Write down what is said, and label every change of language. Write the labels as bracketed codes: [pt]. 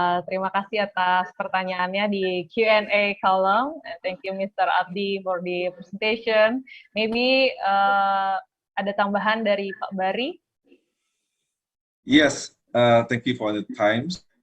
[id] Terima kasih atas pertanyaannya di Q&A column. [en] Thank you Mr. Abdy for the presentation. [id] Maybe ada tambahan dari Pak Bari? [en] Yes, thank you for the times.